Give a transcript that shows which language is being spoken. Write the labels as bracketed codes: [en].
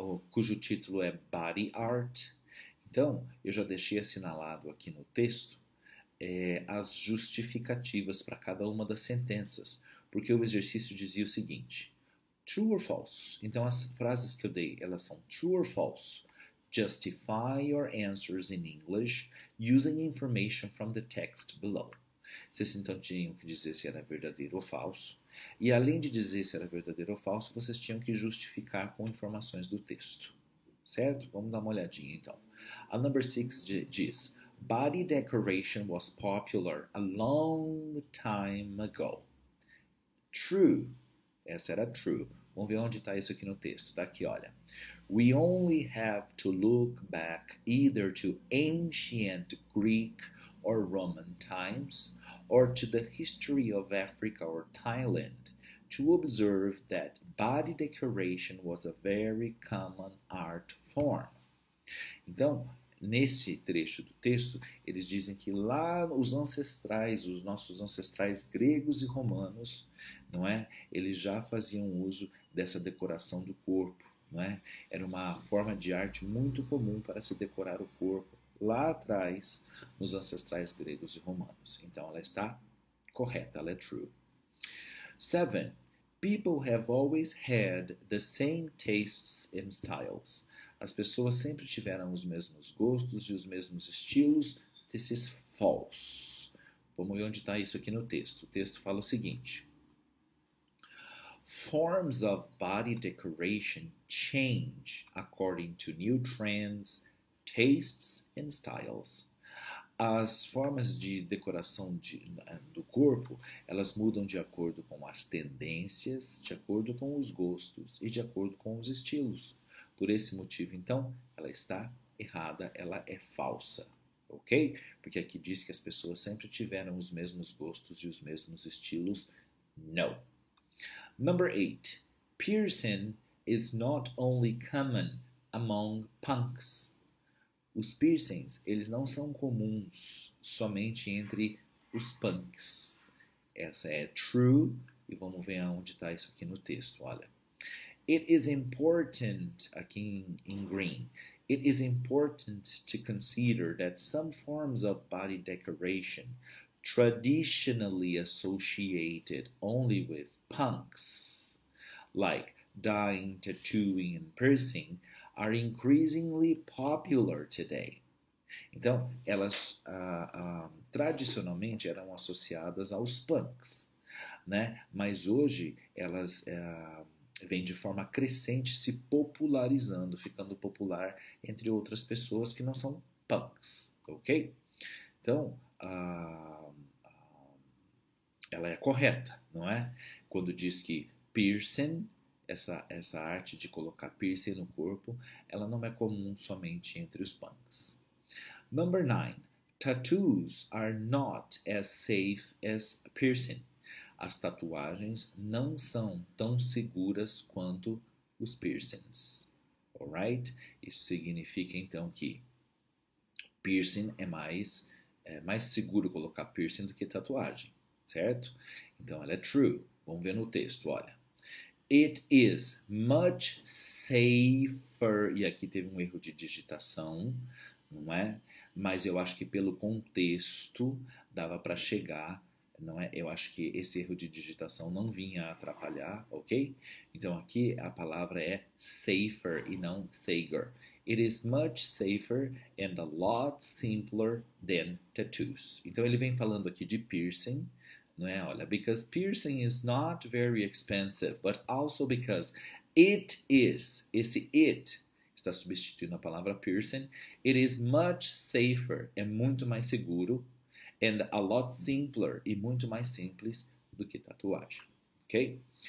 [pt] Cujo título é Body Art. Então, eu já deixei assinalado aqui no texto as justificativas para cada uma das sentenças, porque o exercício dizia o seguinte: [en] true or false. [pt] Então, as frases que eu dei, elas são true or false. [en] Justify your answers in English using information from the text below. [pt] Vocês então tinham que dizer se era verdadeiro ou falso. E além de dizer se era verdadeiro ou falso, vocês tinham que justificar com informações do texto. Certo? Vamos dar uma olhadinha então. [en] A number 6 [pt] diz: [en] Body decoration was popular a long time ago. True. [pt] Essa era true. Vamos ver onde está isso aqui no texto. Está aqui, olha. [en] We only have to look back either to ancient Greek or Roman times or to the history of Africa or Thailand to observe that body decoration was a very common art form. [pt] Então, nesse trecho do texto, eles dizem que lá os ancestrais, os nossos ancestrais gregos e romanos, não é? Eles já faziam uso dessa decoração do corpo, não é? Era uma forma de arte muito comum para se decorar o corpo lá atrás, nos ancestrais gregos e romanos. Então, ela está correta, ela é true. 7. [en] People have always had the same tastes and styles. [pt] As pessoas sempre tiveram os mesmos gostos e os mesmos estilos. [en] This is false. [pt] Vamos ver onde está isso aqui no texto. O texto fala o seguinte: [en] Forms of body decoration change according to new trends, tastes and styles. [pt] As formas de decoração do corpo, elas mudam de acordo com as tendências, de acordo com os gostos e de acordo com os estilos. Por esse motivo, então, ela está errada, ela é falsa, ok? Porque aqui diz que as pessoas sempre tiveram os mesmos gostos e os mesmos estilos. [en] No. Number 8. Piercing is not only common among punks. [pt] Os piercings, eles não são comuns somente entre os punks. Essa é true, e vamos ver aonde está isso aqui no texto, olha. [en] It is important, [pt] aqui em [en] green, it is important to consider that some forms of body decoration traditionally associated only with punks, like dyeing, tattooing, and piercing, are increasingly popular today. [pt] Então, elas tradicionalmente eram associadas aos punks, né? Mas hoje elas vêm de forma crescente se popularizando, ficando popular entre outras pessoas que não são punks, ok? Então, ela é correta, não é? Quando diz que piercing, essa arte de colocar piercing no corpo, ela não é comum somente entre os punks. [en] Number 9. Tattoos are not as safe as piercing. [pt] As tatuagens não são tão seguras quanto os piercings. [en] Alright? [pt] Isso significa então que piercing é mais seguro colocar piercing do que tatuagem. certo? Então ela é true. Vamos ver no texto, olha. [en] It is much safer. [pt] E aqui teve um erro de digitação, não é? Mas eu acho que pelo contexto dava para chegar, não é? Eu acho que esse erro de digitação não vinha a atrapalhar, ok? Então aqui a palavra é safer e não sager. [en] It is much safer and a lot simpler than tattoos. [pt] Então ele vem falando aqui de piercing, não é? Olha, [en] because piercing is not very expensive, but also because it is. [pt] Esse it está substituindo a palavra piercing. [en] It is much safer, [pt] é muito mais seguro, [en] and a lot simpler, [pt] e muito mais simples do que tatuagem, ok?